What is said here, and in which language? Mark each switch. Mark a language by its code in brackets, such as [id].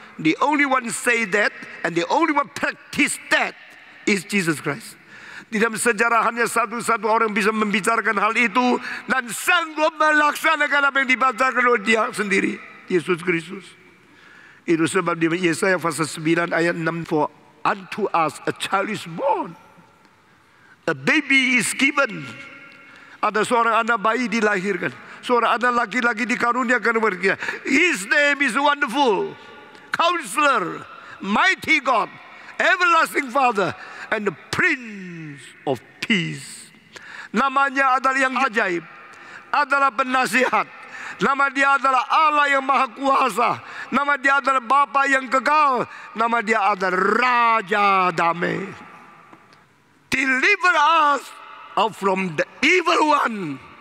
[en] The only one say that and the only one practice that is Jesus Christ. [id] Di dalam sejarah hanya satu orang bisa membicarakan hal itu dan sanggup melaksanakan apa yang dibacakan oleh dia sendiri, Yesus Kristus. Itu sebab di Yesaya pasal 9 ayat 6, [en] for unto us a child is born, a baby is given. [id] Ada seorang anak bayi dilahirkan, seorang anak laki-laki dikaruniakan berkia. [en] His name is Wonderful, Counselor, Mighty God, Everlasting Father, and the Prince of Peace. [id] Namanya adalah yang ajaib, adalah penasihat. Nama dia adalah Allah yang Maha Kuasa. Nama dia adalah Bapa yang kekal. Nama dia adalah Raja Damai. [en] Deliver us from the evil one.